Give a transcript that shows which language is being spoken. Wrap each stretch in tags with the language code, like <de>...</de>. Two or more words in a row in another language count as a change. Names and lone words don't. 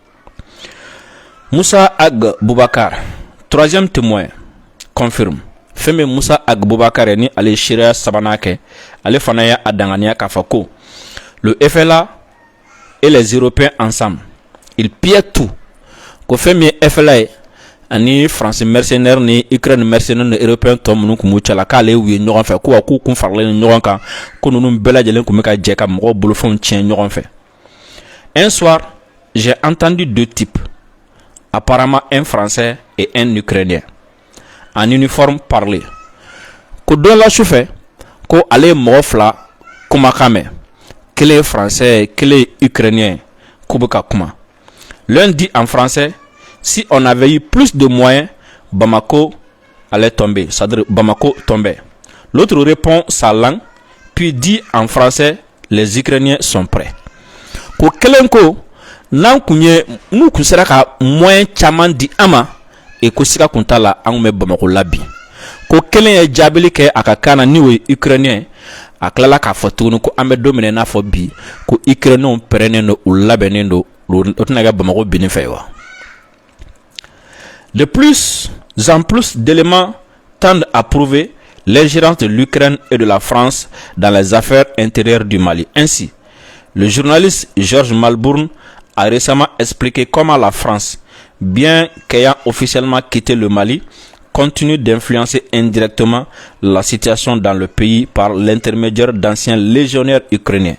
<fr>Moussa Ag Boubacar, troisième témoin, confirme.</fr> <bm>Fɛn min Moussa Ag Boubacar ni ale seereya sabanan kɛ ale fana y'a danganiya k'a fɔ ko</bm> <fr>le FLA et les Européens ensemble ils pillent tout</fr> <bm>ko fɛn min ye FLA ye ani</bm> <fr>France mercenaire</fr> <bm>ni</bm> <fr>Ukraine mercenaire</fr> <bm>ni Européen tɔ minnu kun b'u cɛla k'ale y'u ye ɲɔgɔn fɛ ko wa k'u kun faralen ɲɔgɔn kan ko ninnu bɛɛ lajɛlen kun bɛ ka jɛ ka mɔgɔw bolofɛnw tiɲɛ ɲɔgɔn fɛ.</bm> <fr>Un soir j'ai entendu deux types, apparemment un Français et un Ukrainien, en uniforme parler.</fr> <bm>Ko don la sufɛ ko ale ye mɔgɔ fila kumakan mɛn, kelen ye Français kelen ye Ukrainien k'u bɛ ka kuma.</bm> <fr>L'un dit en français: si on avait eu plus de moyens, Bamako allait tomber, c'est-à-dire Bamako tombait. L'autre répond sa langue, puis dit en français: les Ukrainiens sont prêts.</fr> <bm>Ko kelen ko n'an kun ye n'u kun sera ka moyen caman di an ma ko siga kun t'a la an kun bɛ Bamako la bi. Ko kelen ye jaabili kɛ a ka kan na ni o ye Ukrainien a tilala k'a fɔ tuguni ko an bɛ don min na i n'a fɔ bi ko Ukrainiens pɛrɛnnen don u labɛnnen don o tɛna kɛ Bamako binni fɛ wa.</bm> <fr>De plus en plus d'éléments tendent à prouver l'ingérence de l'Ukraine et de la France dans les affaires intérieures du Mali. Ainsi, le journaliste Georges Malbourne a récemment expliqué comment la France, bien qu'ayant officiellement quitté le Mali, continue d'influencer indirectement la situation dans le pays par l'intermédiaire d'anciens légionnaires ukrainiens.</fr>